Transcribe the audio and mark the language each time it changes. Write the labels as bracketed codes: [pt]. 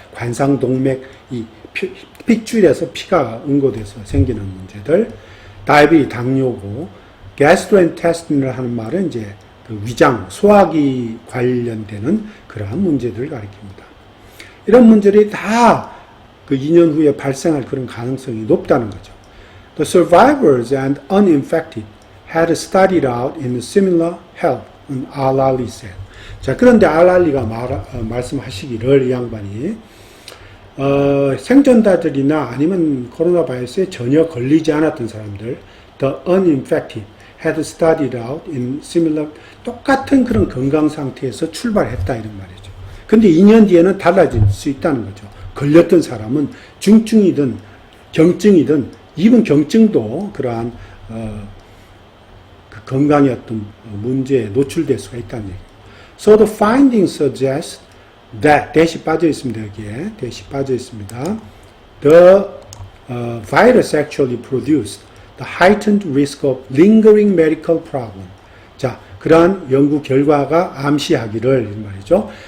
[ko] 관상동맥, 이 핏줄에서 피가 응고돼서 생기는 문제들. 다이비티, 당뇨고, gastrointestinal 하는 말은 이제 그 위장, 소화기 관련되는 그러한 문제들을 가리킵니다. 이런 문제들이 다 그 2년 후에 발생할 그런 가능성이 높다는 거죠. [en] The survivors and uninfected had studied out in similar health, Al-Ali said. [ko] 자, 그런데 알알리가 말씀하시기를 이 양반이 생존자들이나 아니면 코로나 바이러스에 전혀 걸리지 않았던 사람들, [en] the uninfected had studied out in similar, [ko] 똑같은 그런 건강 상태에서 출발했다 이런 말이죠. 근데 2년 뒤에는 달라질 수 있다는 거죠. 걸렸던 사람은 중증이든 경증이든 이번 경증도 그러한 그 건강의 어떤 문제에 노출될 수가 있다는 얘기예요. [en] So the findings suggest that [ko] 대시 빠져 있습니다. 여기에 대시 빠져 있습니다. [en] The virus actually produced the heightened risk of lingering medical problem. [ko] 자, 그러한 연구 결과가 암시하기를 이런 말이죠.